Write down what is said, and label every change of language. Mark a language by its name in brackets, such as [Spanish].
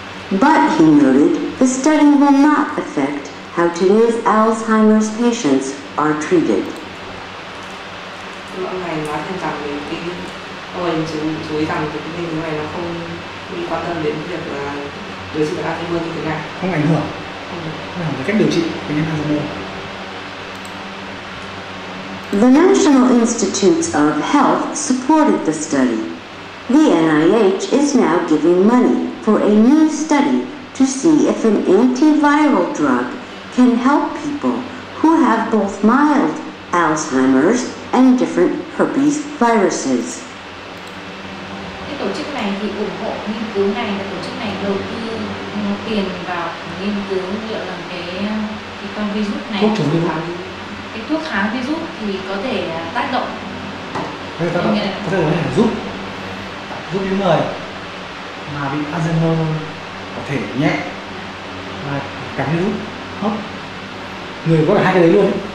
[English] But, he noted, the study will not affect how today's Alzheimer's patients are treated. [Vietnamese] Ông này nói thêm rằng ông ấy chú ý rằng cái nghiên cứu này nó không bị quan tâm đến việc là điều trị bệnh Alzheimer như thế nào. Không ảnh hưởng đến cách điều trị bệnh nhân Alzheimer. [English] The National Institutes of Health supported the study. The NIH is now giving money for a new study to see if an antiviral drug can help people who have both mild Alzheimer's and different herpes viruses. [Vietnamese] Cái tổ chức này thì ủng hộ nghiên cứu này, và tổ chức này đầu tư tiền vào nghiên cứu liệu rằng cái con virus này, thuốc chống virus, cái thuốc kháng virus thì có thể tác động, có thể giúp những người mà bị Alzheimer có thể nhẹ và cảm virus hấp, người có cả hai cái đấy luôn ấy.